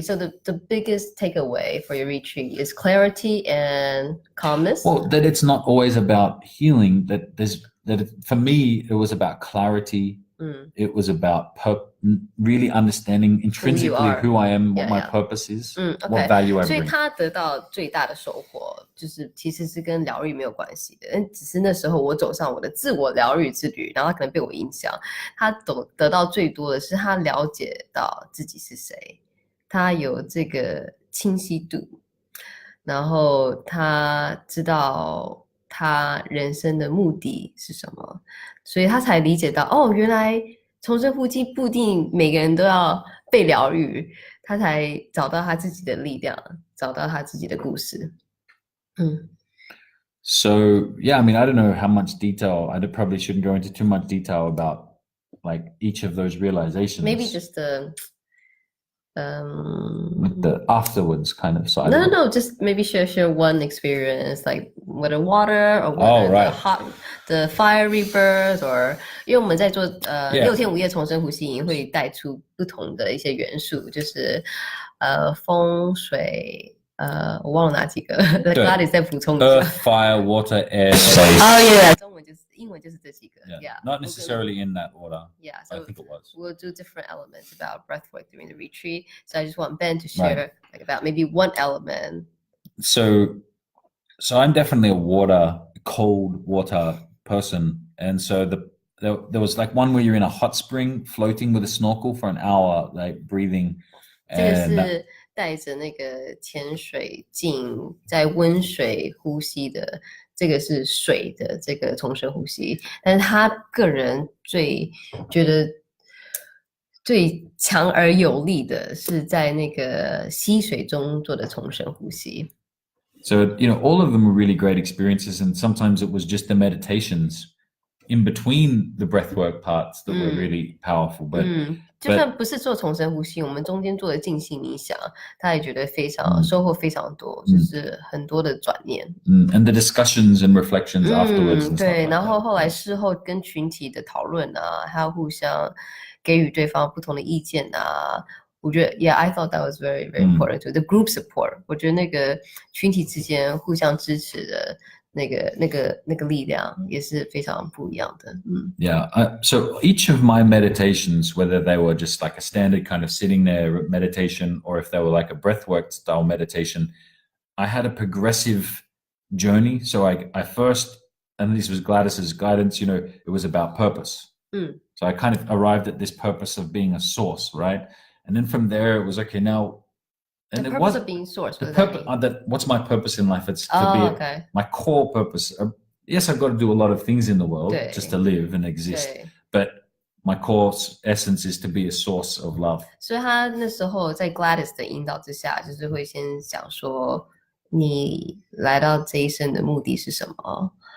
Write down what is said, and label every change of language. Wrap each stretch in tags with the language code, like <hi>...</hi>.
<en>So the biggest takeaway for your retreat is clarity and calmness. Well, that it's not always about healing. For me, it was about clarity. It was about really understanding intrinsically who I am, what my purpose is, what value I</en> <zh>所以</zh> <en>bring.</en> <zh>他得到最大的收获，就是其实是跟疗愈没有关系的，只是那时候我走上我的自我疗愈之旅，然后他可能被我影响。他得到最多的是他了解到自己是谁，他有这个清晰度，然后他知道他人生的目的是什么，所以他才理解到哦，原来重生呼吸不一定每个人都要被疗愈，他才找到他自己的力量，找到他自己的故事。</zh> <en>So yeah, I mean, I don't know how much detail. I probably shouldn't go into too much detail about like each of those realizations. Maybe just the with the afterwards kind of side. No, just maybe share one experience, like whether water or whether the fire rebirth, or</en> <zh>因为我们在做6天5夜重生呼吸营会带出不同的一些元素，就是风水。我忘了哪几个 ，Gladys 再补充一下。</zh> <en>Earth, fire, water, air, space.</en> <zh>yeah， 中文就是英文就是这几个。</zh> <en>Yeah, not necessarily in that order. Yeah, so I think it was. We'll do different elements about breathwork during the retreat. So I just want Ben to share like about maybe one element. So I'm definitely a cold water person, and so there was like one where you're in a hot spring, floating with a snorkel for an hour, like breathing.</en> <zh>这个是带着那个潜水镜在温水呼吸的，这个是水的这个重生呼吸，但是他个人觉得最强而有力的是在那个溪水中做的重生呼吸。</zh> <en>So all of them were really great experiences, and sometimes it was just the meditations in between the breathwork parts that were really powerful. But</en> <zh>就算不是做重生呼吸，我们中间做的静心冥想，他也觉得非常收获非常多，就是很多的转念。</zh> <en>And the discussions and reflections afterwards.</en> <zh>对，然后后来事后跟群体的讨论啊，还有互相给予对方不同的意见啊。我觉得</zh> <en>，I thought that was very very important to the group support。</en> <zh>我觉得那个群体之间互相支持的那个力量也是非常不一样的。</zh> <en>Yeah. So each of my meditations, whether they were just like a standard kind of sitting there meditation, or if they were like a breathwork style meditation, I had a progressive journey. So I first, and this was Gladys's guidance, it was about purpose. So I kind of arrived at this purpose of being a source, right? And then from there, it was okay. Now, and the it purpose was of being source. The purpose. What's my purpose in life? It's to be my core purpose. Yes, I've got to do a lot of things in the world just to live and exist. But my core essence is to be a source of love.</en> <zh>所以他那时候在 Gladys 的引导之下，就是会先想说，你来到这一生的目的是什么？</zh>